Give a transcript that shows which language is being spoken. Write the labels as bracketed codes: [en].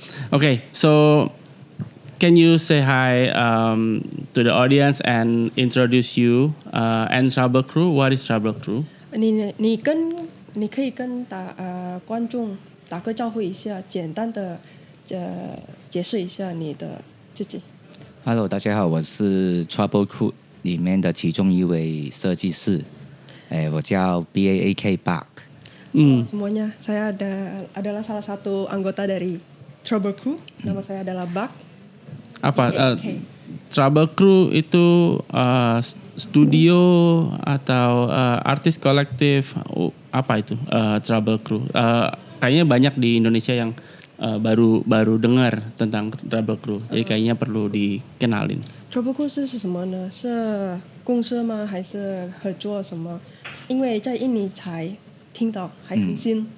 [en] Okay, so can you say hi to the audience and introduce you and Trouble Crew? What is Trouble Crew? [zh] 你可以跟观众打个招呼一下，简单的解释一下你的自己。 [en] Hello， [zh] 大家好，我是 Trouble Crew 里面的其中一位设计师，我叫 BAAK Buck。 [id] Semuanya, saya adalah salah satu anggota dari Trouble Crew. Nama saya adalah Buck. Apa BAAK. Trouble Crew itu studio atau artis kolektif? Apa itu Trouble Crew? Kayaknya banyak di Indonesia yang baru dengar tentang Trouble Crew. Jadi kayaknya perlu dikenalin. [zh] Trouble Crew 是什么呢？是公司吗？还是合作什么？因为在印尼才听到，还挺新。